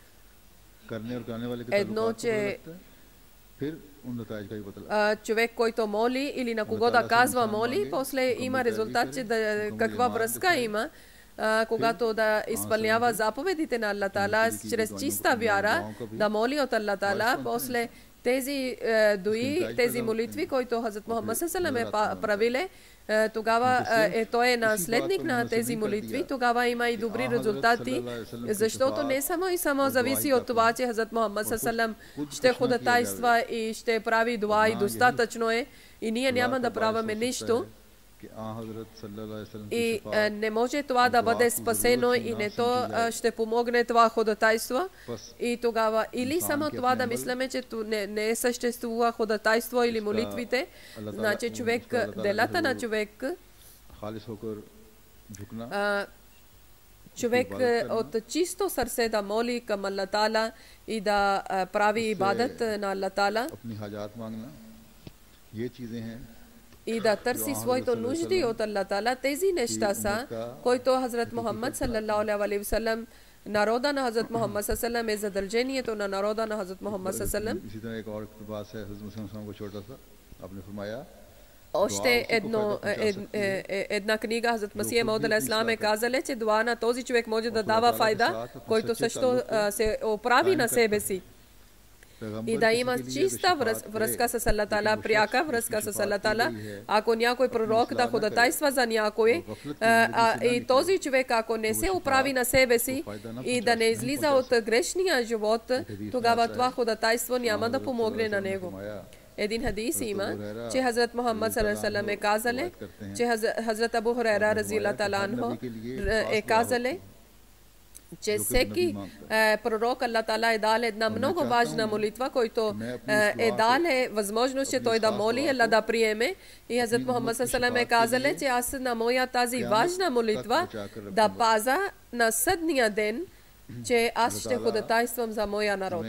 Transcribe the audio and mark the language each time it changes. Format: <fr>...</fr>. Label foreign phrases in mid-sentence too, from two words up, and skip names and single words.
<bg>Едно, че човек, който моли или на кого да казва моли, после има резултат, че каква връзка има, когато да изпълнява заповедите на Аллах Таала чрез чиста вяра, да моли от Аллах Таала, после тези дуи, тези молитви, които Хазрат Мухаммад</bg> <ar>صلى الله عليه وسلم</ar> <bg>е правиле, тогава той е наследник на тези молитви, тогава има и добри резултати, защото не само и само зависи от това, че Хазрат Мухаммад</bg> <ar>صلى الله عليه وسلم</ar> <bg>ще ходатайства и ще прави дуа и достатъчно е и ние няма да правим нищо. И не може това да бъде спасено и не то ще помогне това ходатайство. И тогава или само това да мислиме, че не съществува ходатайство или молитвите, значи човек, делата на човек, човек от чисто сърце да моли към Аллах Таала и да прави ибадат на Аллах Таала и да търси своите нужди от Аллах Таала. Тези неща са, които Хазрат Мухаммад</bg> <ar>صلى الله عليه وسلم,</ar> <bg>народа на Хазрат Мухаммад</bg> <ar>صلى الله عليه وسلم</ar> <bg>е задължението на народа на Хазрат Мухаммад</bg> <ar>صلى الله عليه وسلم.</ar> <bg>Още една книга Хазрат Масих Мауд алейхиссалам е казал, че дуа на този човек може да дава файда, който също се оправи на себе си. и да има чиста връзка с Аллах Таала, пряка връзка с Аллах Таала. Ако някой пророк да ходатайства за някой и този човек, ако не се оправи на себе си и да не излиза от грешния живот, тогава това ходатайство няма да помогне на него. Един хадис има, че Хазрат Мухаммад саллаллаху е казали, че Хазрат Абу Хурайра</bg> <ar>رضي الله تعالى عنه</ar> <bg>е казали, че всеки пророк Аллах Таала е дал една много важна молитва, който е дал възможност, че той да моли, Аллах да приеме. И Хазрат Мухаммад саллаллаху е казали, че аз на моя тази важна молитва да паза на съдния ден, че аз ще ходатайствам за моя народ.</bg>